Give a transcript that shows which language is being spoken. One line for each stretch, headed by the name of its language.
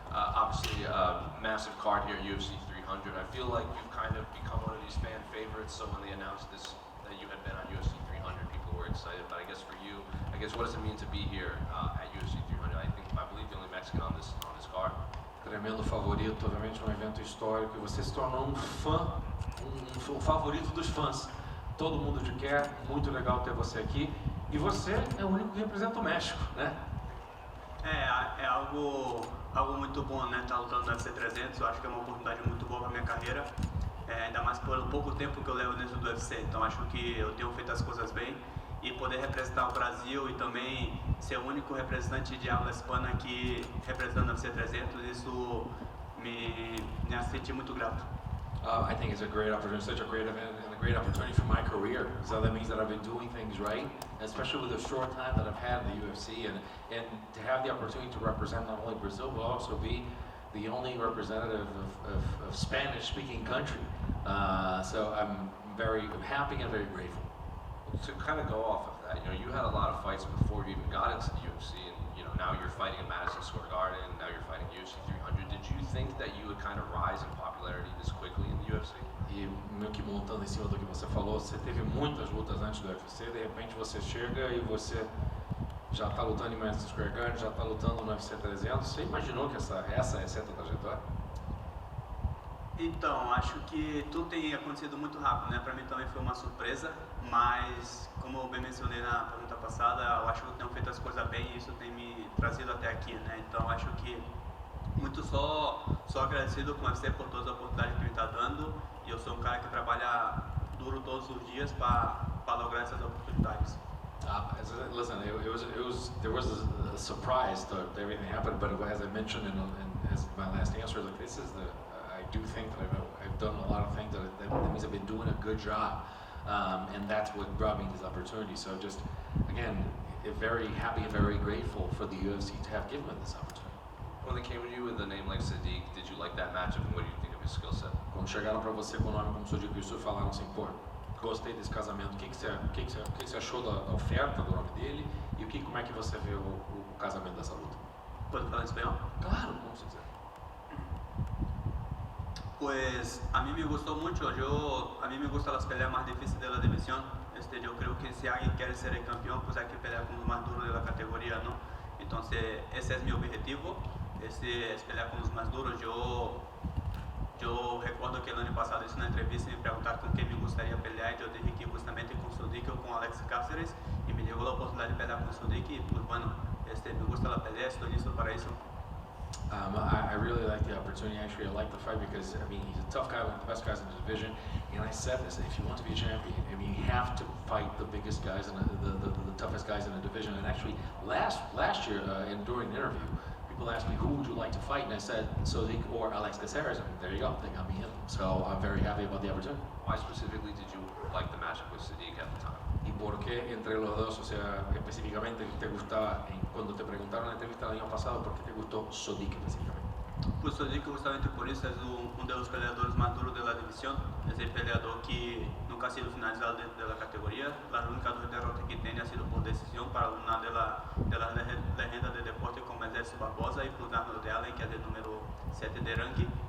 English: Obviously, massive card here, UFC 300. I feel like you've kind of become one of these fan favorites. So when they announced this, that you had been on UFC 300, people were excited. But I guess for you, what does it mean to be here at UFC 300? I believe the only Mexican on this card.
Portuguese: Tremendo favorito, obviamente um evento histórico e você se tornou um fã, um favorito dos fãs. Todo mundo te quer, muito legal ter você aqui. E você é o único que representa o México, né? É algo muito bom, né? Estar lutando no UFC 300, eu acho que é uma oportunidade muito boa para minha carreira. Ainda mais pelo pouco tempo que eu levo dentro do UFC, então acho que eu tenho feito as coisas bem. E poder representar o Brasil e também ser o único representante de
Spanish: habla hispana
Portuguese: que representando o UFC 300, isso me senti muito grato.
English: I think it's a great opportunity, such a great event and a great opportunity for my career. So that means that I've been doing things right, especially with the short time that I've had in the UFC, and to have the opportunity to represent not only Brazil, but also be the only representative of Spanish-speaking country. So I'm very happy and very grateful. To kind of go off of that, you had a lot of fights before you even got into the UFC, and now you're fighting in Madison Square Garden, and now you're fighting UFC 300. Did you think that you would kind of rise in popularity this quickly in the UFC?
Portuguese: E meio que montando em cima do que você falou, você teve muitas lutas antes do UFC, de repente você chega e você já está lutando em Madison Square Garden, já está lutando no UFC 300. Você imaginou que essa ia ser a tua trajetória? Então, acho que tudo tem acontecido muito rápido, né? Para mim também foi uma surpresa, mas como eu bem mencionei na pergunta passada, eu acho que eu tenho feito as coisas bem e isso tem me trazido até aqui, né? Então, acho que muito só agradecido com o UFC por todas as oportunidades que me está dando, e eu sou um cara que trabalha duro todos os dias para lograr essas oportunidades.
English: Listen, there was a surprise that everything happened, but as I mentioned as my last answer, like I do think that I've done a lot of things that means I've been doing a good job, and that's what brought me this opportunity. So just again, very happy and very grateful for the UFC to have given me this opportunity. When they came to you with a name like Sodiq, did you like that matchup, and what do you think of his skill set?
Portuguese: Quando chegaram para você com o nome como Sodiq Yusuff, falaram assim, pô, gostei desse casamento. O que você achou da oferta do nome dele e como é que você vê o casamento dessa luta? Pode falar em espanhol? Claro, como você quiser.
Spanish: Pues a mí me gustó mucho, a mí me gustan las peleas más difíciles de la división. Yo creo que si alguien quiere ser el campeón, pues hay que pelear con los más duros de la categoría, ¿no? Entonces ese es mi objetivo, es pelear con los más duros. Yo recuerdo que el año pasado hice una entrevista y me preguntaron con quién me gustaría pelear, y yo dije que justamente con Sodiq o con Alex Cáceres, y me llegó la oportunidad de pelear con Sodiq, y pues bueno, me gusta la pelea, estoy listo para eso.
English: I really like the opportunity. Actually, I like the fight because he's a tough guy, one of the best guys in the division. And I said this: if you want to be a champion, you have to fight the biggest guys and the toughest guys in the division. And actually, last year, during the interview, people asked me who would you like to fight, and I said Sodiq or Alex Cáceres. And there you go, they got me in. So I'm very happy about the opportunity. Why specifically did you like the matchup with Sodiq at the time?
Spanish: ¿Y por qué entre los dos, o sea, específicamente te gustaba, cuando te preguntaron en la entrevista el año pasado, por qué te gustó Sodiq específicamente? Pues Sodiq justamente por eso es uno de los peleadores más duros de la división. Es el peleador que nunca ha sido finalizado dentro de la categoría. La única dos derrotas que tiene ha sido por decisión para una de las leyendas del deporte como es Edson Barbosa y por Arnold de Allen, que es el número 7 de ranking.